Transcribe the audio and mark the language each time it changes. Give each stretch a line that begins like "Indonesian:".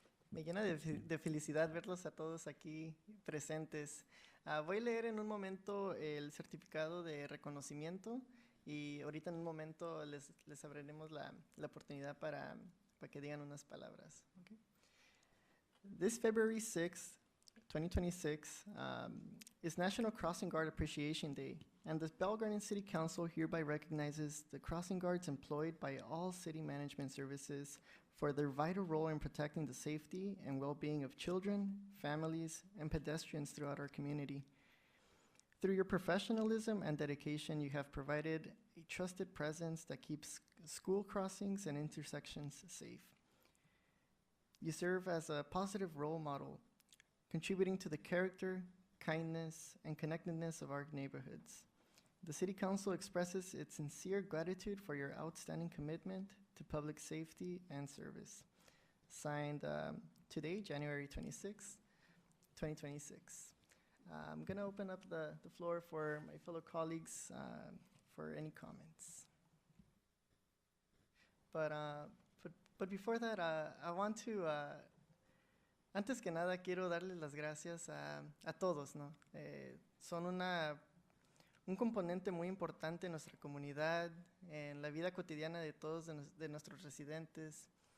Spanish: Me llena de felicidad verlos a todos aquí presentes. Voy a leer en un momento el certificado de reconocimiento y ahorita en un momento les abriremos la oportunidad para que digan unas palabras.
English: Okay. This February 6th, 2026 is National Crossing Guard Appreciation Day, and the Bell Garden City Council hereby recognizes the crossing guards employed by all city management services for their vital role in protecting the safety and well-being of children, families, and pedestrians throughout our community. Through your professionalism and dedication, you have provided a trusted presence that keeps school crossings and intersections safe. You serve as a positive role model, contributing to the character, kindness, and connectedness of our neighborhoods. The City Council expresses its sincere gratitude for your outstanding commitment to public safety and service. Signed today, January 26, 2026. I'm going to open up the floor for my fellow colleagues for any comments. But before that, I want to,
Spanish: antes que nada, quiero darles las gracias a todos, ¿no? Son un componente muy importante en nuestra comunidad, en la vida cotidiana de todos de nuestros residentes.